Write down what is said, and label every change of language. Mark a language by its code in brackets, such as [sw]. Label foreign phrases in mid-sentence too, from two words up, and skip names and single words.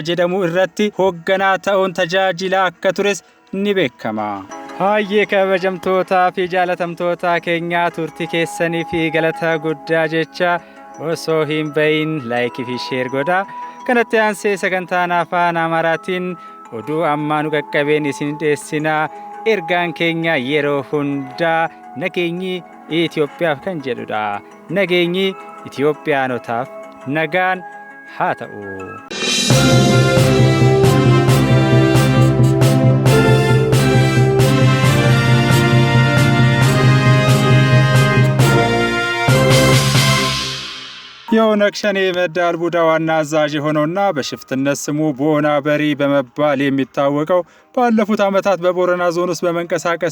[om] jedhamu irratti hogganaa ta'uun tajaajila akka tures ni beekama Hayyee kabajamtoota fi jaalatamtoota keenya turtii keessanii fi galata guddaa jecha osoo hin bayin laayikii fi sheer godhaa kanatti aansee sagantaan afaan Amaaraatiin oduu ammaa nu qaqqabeen isin dhiyeessinaa ergaan keenya yeroo hundaa nageenyi Itoophiyaaf kan jedhudha nageenyi Itoophiyaanotaaf nagaan haa ta'u [am] የኦነግ ሸኔ መዳል ቡዳ ዋና አዛዥ ሆኖና በሽፍትነት ስሙ ቦና በሪ በመባል የሚታወቀው ባለፉት ዓመታት በቦረና ዞን ውስጥ በመንቀሳቀስ